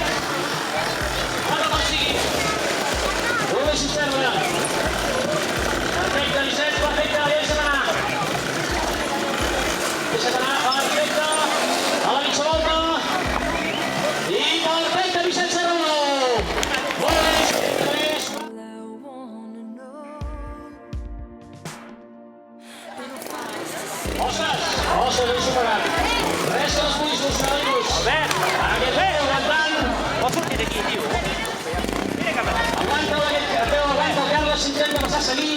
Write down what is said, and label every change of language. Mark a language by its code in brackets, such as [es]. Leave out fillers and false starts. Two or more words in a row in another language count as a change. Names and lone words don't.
[ca] Aguanta com sigui. Molt bé, Cisterna. Perfecte, Vicenç, perfecte, deixa't anar. Deixa't anar, perfecte. A la mitja volta. I perfecte, Vicenç Serrano. Molt bé, Vicenç. [en] All I wanna know. [ca] Ostres, ben superat. Res que no es pugui solucionar ningú. Albert, Aquest peu aguantant. pots sortir d'aquí, tio? Mira cap allà. Aguanta aquest peu, aguanta el Carles, s'intenta passar a seguir.